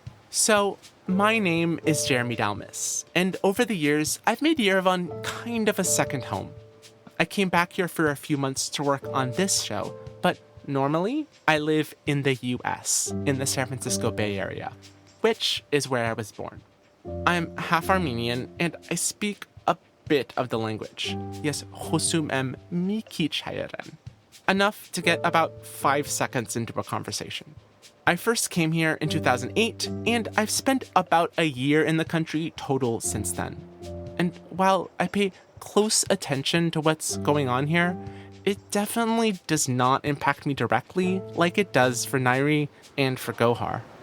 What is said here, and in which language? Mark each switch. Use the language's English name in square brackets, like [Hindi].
[English] So, my name is Jeremy Dalmas, and over the years, I've made Yerevan kind of a second home. I came back here for a few months to work on this show, but normally, I live in the US, in the San Francisco Bay Area, which is where I was born. I'm half Armenian, and I speak a bit of the language. Yes, [Armenian] խոսում եմ մի քիչ հայերեն. [English] Enough to get about 5 seconds into a conversation. I first came here in 2008, and I've spent about a year in the country total since then. And while I pay close attention to what's going on here, it definitely does not impact me directly like it does for Nairi and for Gohar.